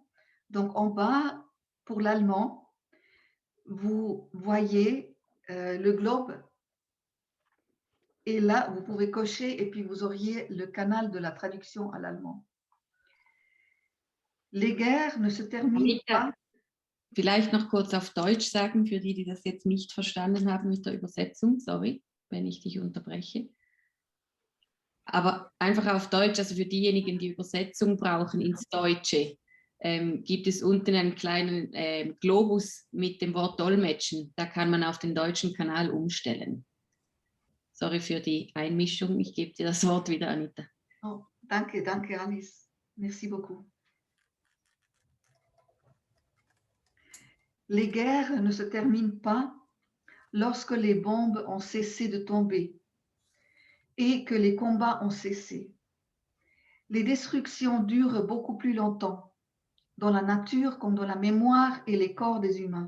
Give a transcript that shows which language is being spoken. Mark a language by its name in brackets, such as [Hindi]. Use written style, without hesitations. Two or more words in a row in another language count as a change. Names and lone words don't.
[French] Donc en bas, pour l'allemand, vous voyez le globe et là, vous pouvez cocher et puis vous auriez le canal de la traduction à l'allemand. Les guerres ne se terminent pas. [German] Vielleicht noch kurz auf Deutsch sagen, für die, die das jetzt nicht verstanden haben mit der Übersetzung. Sorry, wenn ich dich unterbreche. Aber einfach auf Deutsch, also für diejenigen, die Übersetzung brauchen ins Deutsche, gibt es unten einen kleinen Globus mit dem Wort Dolmetschen. Da kann man auf den deutschen Kanal umstellen. Sorry für die Einmischung. Ich gebe dir das Wort wieder, Anita. Oh, danke, danke, Alice. [French] Merci beaucoup. Les guerres ne se terminent pas lorsque les bombes ont cessé de tomber et que les combats ont cessé. Les destructions durent beaucoup plus longtemps, dans la nature comme dans la mémoire et les corps des humains.